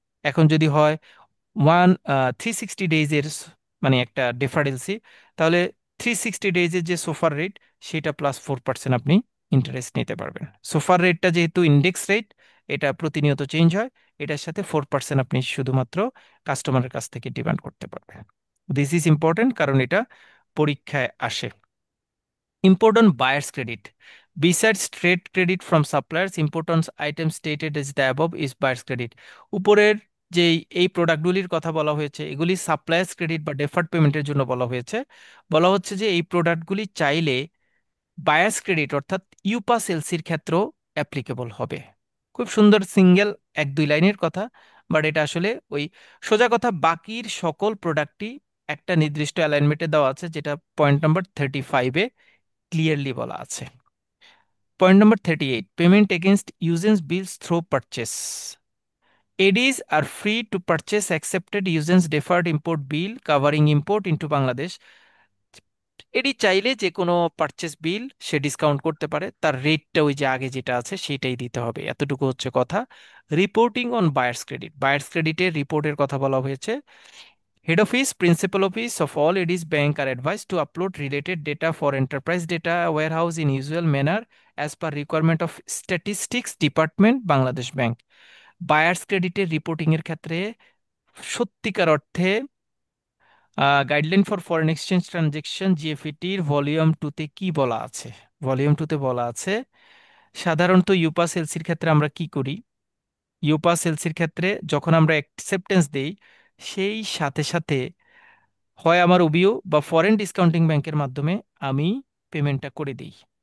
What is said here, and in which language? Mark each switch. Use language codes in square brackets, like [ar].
[bn] এখন যদি হয় 360 ডেজের মানে একটা ডিফারেন্সি, তাহলে 360 ডেজের যে সোফার রেট সেটা প্লাস 4% আপনি ইন্টারেস্ট নিতে পারবেন। সোফার রেটটা যেহেতু ইন্ডেক্স রেট, এটা প্রতিনিয়ত চেঞ্জ হয়, এটার সাথে 4% আপনি শুধুমাত্র কাস্টমারের কাছ থেকে ডিমান্ড করতে পারবেন। দিস ইজ ইম্পর্টেন্ট কারণ এটা পরীক্ষায় আসে। [en] Important buyer's credit. Besides trade credit from suppliers, important item stated as the above is buyer's credit. [bn] উপরের যে এই প্রোডাক্টগুলির কথা বলা হয়েছে এগুলি সাপ্লায়ার্স ক্রেডিট বা ডেফার্ড পেমেন্টের জন্য বলা হয়েছে। বলা হচ্ছে যে এই প্রোডাক্টগুলি চাইলে বায়ার্স ক্রেডিট অর্থাৎ ইউপাস এলসির ক্ষেত্রেও অ্যাপ্লিকেবল হবে। খুব সুন্দর সিঙ্গেল 1 2 লাইনের কথা, বাট এটা আসলে ওই সোজা কথা, বাকির সকল প্রোডাক্টই একটা নির্দিষ্ট অ্যালাইনমেন্টে দেওয়া আছে, যেটা পয়েন্ট নাম্বার 35-এ ক্লিয়ারলি বলা আছে। [en] Point number 38, payment against usance bills through purchase. ADs আর free to purchase accepted usance deferred import bill covering import into Bangladesh. [bn] এডি চাইলে যে কোনো পারচেস বিল সে ডিসকাউন্ট করতে পারে, তার রেটটা ওই যে আগে যেটা আছে সেটাই দিতে হবে, এতটুকু হচ্ছে কথা। Reporting on buyers credit, buyers ক্রেডিটের রিপোর্টের কথা বলা হয়েছে। [en] Head Office, Principal Office of all ADs Bank are advised to upload related data for enterprise data warehouse in usual manner as per requirement of Statistics Department, Bangladesh Bank. [bn] Buyers ক্রেডিটের reporting এর ক্ষেত্রে সত্যিকার অর্থে guideline for foreign exchange transaction জিএফইটির volume 2-তে কি বলা আছে? Volume 2-তে বলা আছে সাধারণত ইউপাস এলসির ক্ষেত্রে আমরা কি করি, ইউপাস এলসির ক্ষেত্রে যখন আমরা অ্যাকসেপ্টেন্স দেই সেই সাথে সাথে হয় আমার ওবিও বা ফরেন ডিসকাউন্টিং ব্যাংকের মাধ্যমে আমি পেমেন্টটা করে দিই।